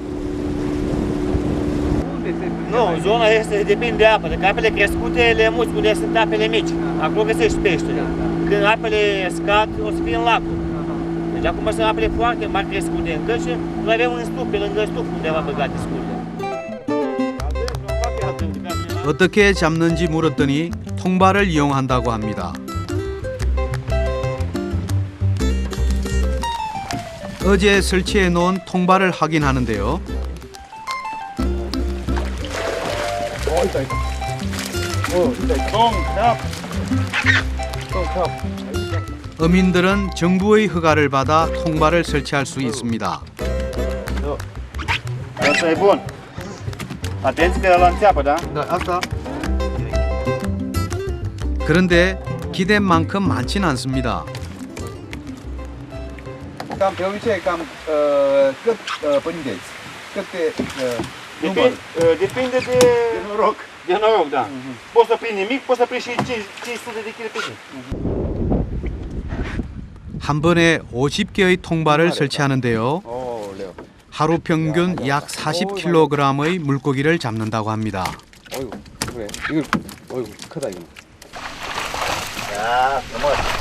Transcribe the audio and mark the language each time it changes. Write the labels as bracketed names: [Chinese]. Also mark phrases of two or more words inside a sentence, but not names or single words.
[Romanian] Nu, zona este depinde de apă. Dacă apele crescute, le muți unde sunt apele mici. Acolo găsești peștele. Când apele scad, o să fie în lacul. Deci acum sunt apele foarte mari crescute încă și noi avem un stup pe lângă stup undeva băgate scurde. [Korean] 어떻게 잡는지 물었더니 통발을 이용한다고 합니다. 어제 설치해 놓은 통발을 확인하는데요. 어민들은 정부의 허가를 받아 통발을 설치할 수 있습니다. [Romanian] Asta e bun. Atenți că ăla înțeapă, da? Da, asta. [Korean] 그런데 기댄 만큼 많진 않습니다. [Romanian] Cam pe obicei, cât prindeți? Câte număr? Depinde de noroc. De noroc, da. Poți să prind nimic, poți să prind și 500 de kg pe zi. [Korean] 한 번에 50개의 통발을 설치하는데요. 하루 평균 약 40kg의 물고기를 잡는다고 합니다. 어이구, 그래. 이거, 어이구, 크다, 이거. 야, 정말.